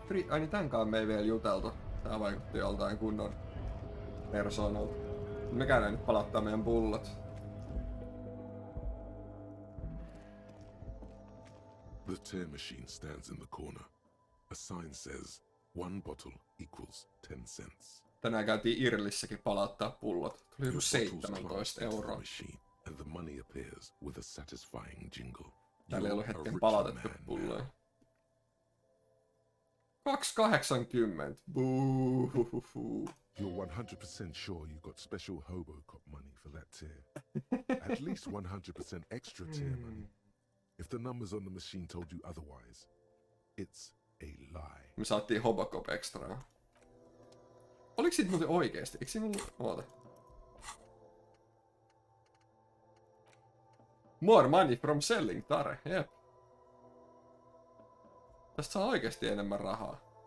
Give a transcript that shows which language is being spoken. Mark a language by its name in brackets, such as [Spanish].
[Finnish] Ai niin tämänkaan me ei vielä juteltu. Tää vaikutti joltain kunnon persoonalta. Me käydään nyt palauttaa meidän pullot. [English] The tear machine stands in the corner. A sign says, 1 bottle equals 10 cents. [Finnish] Tänään käytiin Irlissäkin palauttaa pullot. Tuli joku 17 euroa. [English] And the money appears with a satisfying jingle. [Finnish] Täällä ei ollut hetken palautettu pulloja. 2.80. Boo. [English] You're 100% sure you got special hobo cop money for that tear. At least 100% extra tear money. If the numbers on the machine told you otherwise, it's a lie. [Finnish] Me saatiin Hobocop extraa. Oliko siitä muuten oikeesti? Eikö siinä ollut... Oota. [English] More money from selling tare. [Finnish] Jep. Tästä saa oikeesti enemmän rahaa.